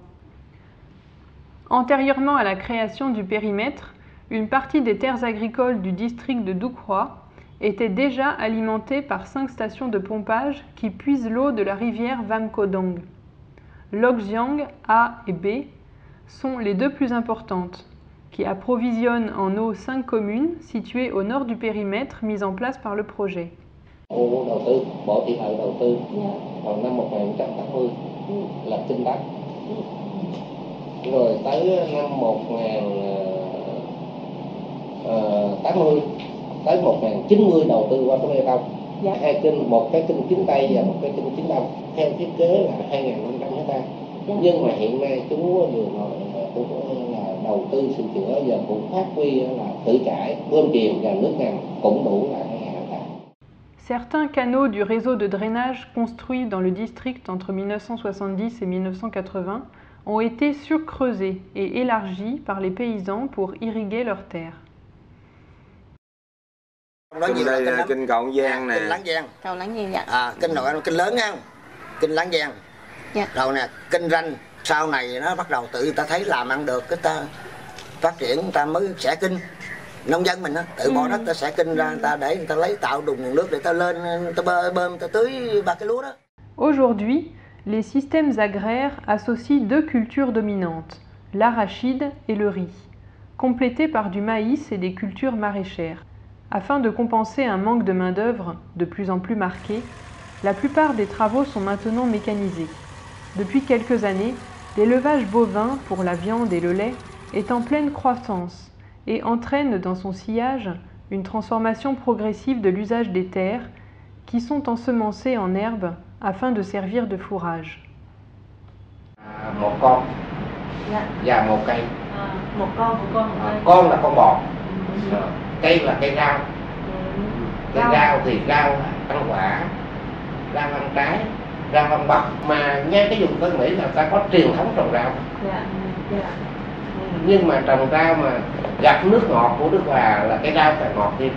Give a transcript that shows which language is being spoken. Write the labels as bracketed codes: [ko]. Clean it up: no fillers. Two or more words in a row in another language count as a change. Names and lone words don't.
[fr] Antérieurement à la création du périmètre, une partie des terres agricoles du district de Doucroix était déjà alimentée par 5 stations de pompage qui puisent l'eau de la rivière Vam Kodong. Loxiang A et B sont les 2 plus importantes, qui approvisionnent en eau 5 communes situées au nord du périmètre mis en place par le projet. [vi] Khu đầu tư, Bộ Thị Lợi đầu tư vào năm 1980 là kinh đất. Rồi tới năm 1980 tới 1990 đầu tư qua cái bê tông. Hai kênh, một cái kênh chính Tây và một cái kênh chính Đông. Theo thiết kế là 2.500 hectare. Nhưng mà hiện nay chú vừa nói cũng là đầu tư sửa chữa giờ cũng phát huy là tự trải, bơm chìm và nước ngầm cũng đủ là 2.000 hectare. [fr] Certains canaux du réseau de drainage construit dans le district entre 1970 et 1980 ont été surcreusés et élargis par les paysans pour irriguer leurs terres. [vi] Nói đây là kênh Cầu Giang nè. Kênh Láng Giang. Cầu Láng Giang dạ. Kênh lớn nha. Kênh Láng Giang. Dạ. Rồi nè, kênh ranh sau này nó bắt đầu tự người ta thấy làm ăn được, cái ta phát triển người ta mới xẻ kinh. Nông dân mình á, tự bỏ đất ta xẻ kinh ra người ta để người ta lấy tạo đủ nguồn nước để ta lên người ta bơm người ta tưới 3 cái lúa đó. [fr] Aujourd'hui, les systèmes agraires associent 2 cultures dominantes, l'arachide et le riz, complétés par du maïs et des cultures maraîchères. Afin de compenser un manque de main-d'œuvre de plus en plus marqué, la plupart des travaux sont maintenant mécanisés. Depuis quelques années, l'élevage bovin pour la viande et le lait est en pleine croissance et entraîne dans son sillage une transformation progressive de l'usage des terres qui sont ensemencées en herbe afin de servir de fourrage. [vi] Một con và một cây. Một con, Con là con bò, cây là cây rau. Cây rau thì rau ăn quả, rau ăn trái, rau ăn bắp. Mà ngay cái vùng Tân Mỹ là ta có truyền thống trồng rau. Nhưng mà trồng rau mà gặp nước ngọt của Đức Hòa là cái rau càng ngọt thêm.